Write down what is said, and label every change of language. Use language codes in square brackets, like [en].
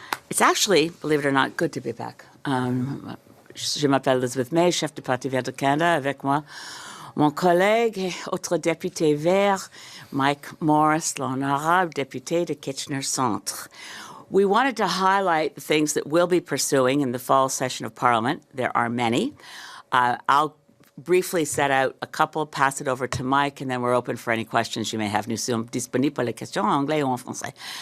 [en] It's actually, believe it or not, good to be back. [fr] Je m'appelle Elizabeth May, chef du Parti Vert du Canada, avec moi mon collègue et autre député vert, Mike Morris, l'honorable député de Kitchener Centre. [en] We wanted to highlight the things that we'll be pursuing in the fall session of Parliament. There are many. I'll briefly set out a couple, pass it over to Mike, and then we're open for any questions you may have. [fr] Nous sommes disponibles pour les questions en anglais ou en français.